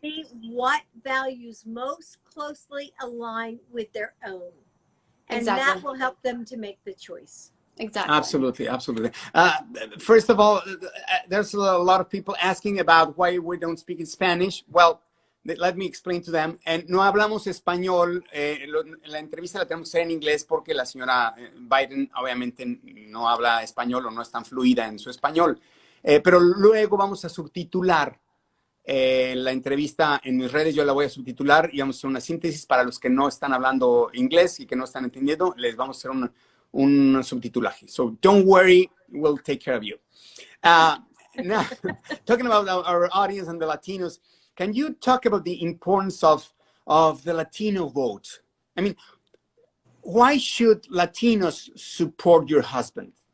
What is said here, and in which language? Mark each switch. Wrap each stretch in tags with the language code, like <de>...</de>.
<en>And see what values most closely align with their own. And Exactly. that will help them to make the choice. Exactly. Absolutely, absolutely. First of all, there's a lot of people asking about why we don't speak in Spanish. Well, let me explain to them.</en> <es>No hablamos español. La entrevista la tenemos que hacer en inglés porque la señora Biden obviamente no habla español o no es tan fluida en su español. Pero luego vamos a subtitular la entrevista en mis redes. Yo la voy a subtitular y vamos a hacer una síntesis para los que no están hablando inglés y que no están entendiendo. Les vamos a hacer un subtitulaje.</es> <en>So don't worry, we'll take care of you. Now, talking about our audience and the Latinos, can you talk about the importance of the Latino vote? I mean, why should Latinos support your husband?</en>